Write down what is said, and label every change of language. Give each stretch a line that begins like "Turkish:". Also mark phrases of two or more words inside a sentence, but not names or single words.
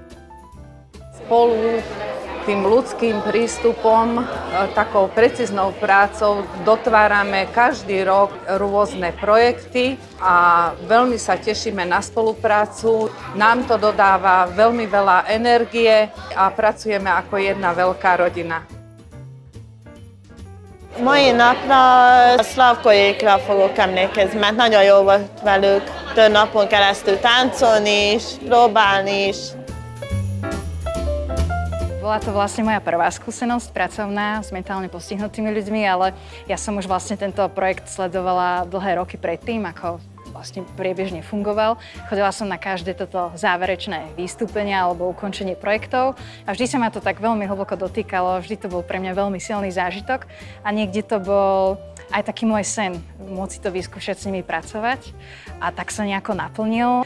Slovak: Spolu tým ľudským prístupom, takou precíznou prácou dotvárame každý rok rôzne projekty a veľmi sa tešíme na spoluprácu. Nám to dodáva veľmi veľa energie a pracujeme ako jedna veľká rodina.
Hungarian: Mai napra szlavkoékra fogok emlékezni, mert nagyon jó volt velük több napon keresztül táncolni is, próbálni is.
Slovak: Bola to vlastne moja prvá skúsenosť pracovná s mentálne postihnutými ľuďmi, ale ja som už vlastne tento projekt sledovala dlhé roky predtým, ako vlastne priebežne fungoval. Chodila som na každé toto záverečné vystúpenia alebo ukončenie projektov a vždy sa ma to tak veľmi hlboko dotýkalo, vždy to bol pre mňa veľmi silný zážitok a niekde to bol aj taký môj sen, môcť to vyskúšať s nimi pracovať a tak sa nejako naplnil.